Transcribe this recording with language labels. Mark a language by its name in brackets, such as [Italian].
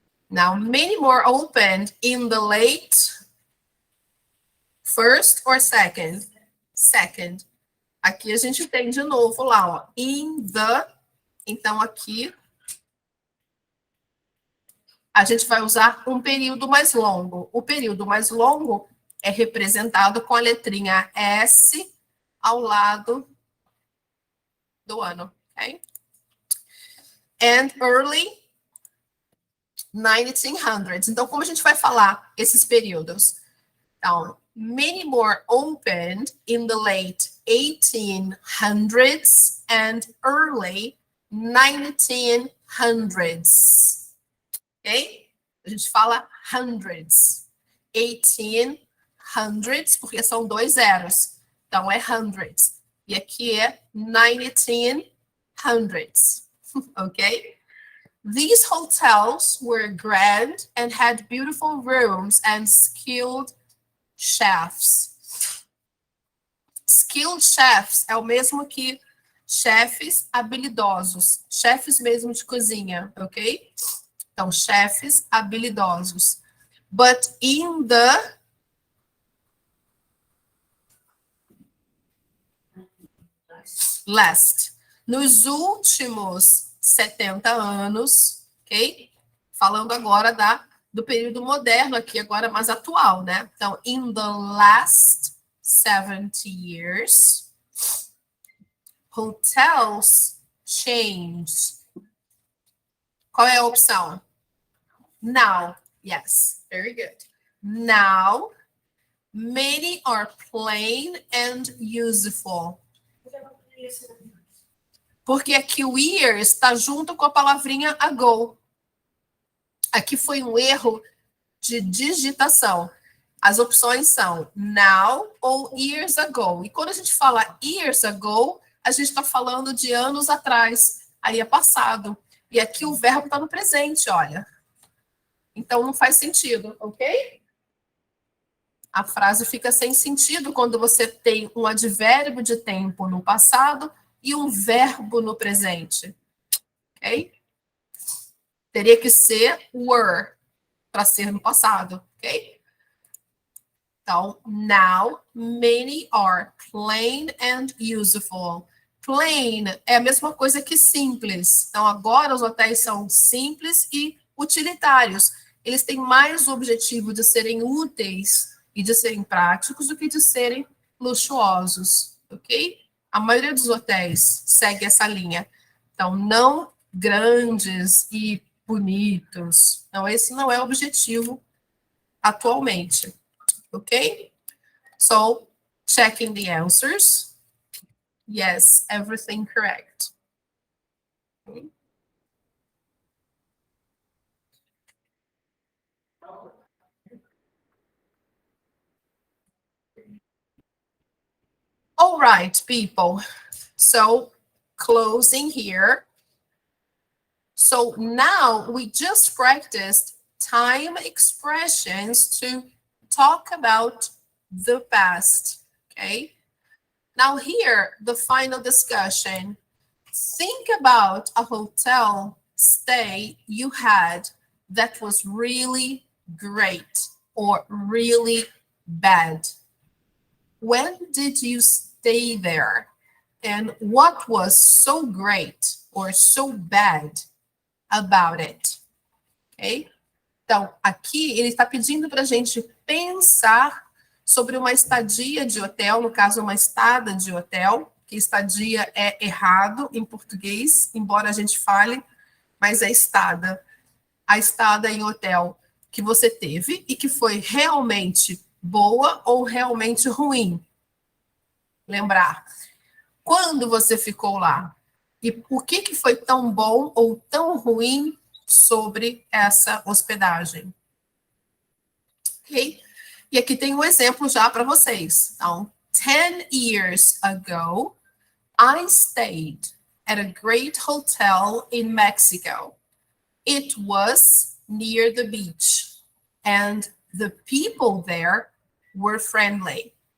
[English] Now, many more opened in the late first or second? Second. [Portuguese] Aqui a gente tem de novo lá, ó, [English] in the. [Portuguese] Então, aqui a gente vai usar um período mais longo. O período mais longo é representado com a letrinha S ao lado do ano, ok? [English] And early 1900s. [Portuguese] Então, como a gente vai falar esses períodos? [English] Então, many more opened in the late 1800s and early 1900s. [Portuguese] Ok? A gente fala hundreds. 1800s, porque são 2 zeros. Então, é hundreds. E aqui é 1900s. Ok? [English] These hotels were grand and had beautiful rooms and skilled chefs. Skilled chefs [Portuguese] é o mesmo que chefes habilidosos. Chefes mesmo de cozinha, ok? Então, chefes habilidosos. [English] But in the last, [Portuguese] nos últimos 70 anos, ok? Falando agora do período moderno aqui, agora mais atual, né? [English] Então, in the last 70 years, hotels changed. [Portuguese] Qual é a opção? [English] Now. Yes, very good. Now, many are plain and useful. [Portuguese] Porque aqui o year está junto com a palavrinha ago. Aqui foi um erro de digitação. As opções são now ou years ago. E quando a gente fala years ago, a gente está falando de anos atrás. Aí é passado. E aqui o verbo está no presente, olha. Então não faz sentido, ok? A frase fica sem sentido quando você tem um advérbio de tempo no passado e um verbo no presente. Ok? Teria que ser were para ser no passado, ok? [English] Então, now, many are plain and useful. [Portuguese] Plain é a mesma coisa que simples. Então, agora os hotéis são simples e utilitários. Eles têm mais o objetivo de serem úteis e de serem práticos do que de serem luxuosos, ok? A maioria dos hotéis segue essa linha. Então, não grandes e bonitos. Não, esse não é o objetivo atualmente, ok? [English] So, checking the answers. Yes, everything correct. All right, people. So, closing here. So now we just practiced time expressions to talk about the past, okay? Now here, the final discussion. Think about a hotel stay you had that was really great or really bad. When did you stay there? And what was so great or so bad about it? Ok? [Portuguese] Então, aqui ele está pedindo para a gente pensar sobre uma estadia de hotel, no caso, uma estada de hotel, que estadia é errado em português, embora a gente fale, mas é estada. A estada em hotel que você teve e que foi realmente boa ou realmente ruim. Lembrar. Quando você ficou lá? E por que foi tão bom ou tão ruim sobre essa hospedagem? Ok? E aqui tem um exemplo já para vocês. [English] Então, 10 years ago, I stayed at a great hotel in Mexico. It was near the beach, and the people there were friendly.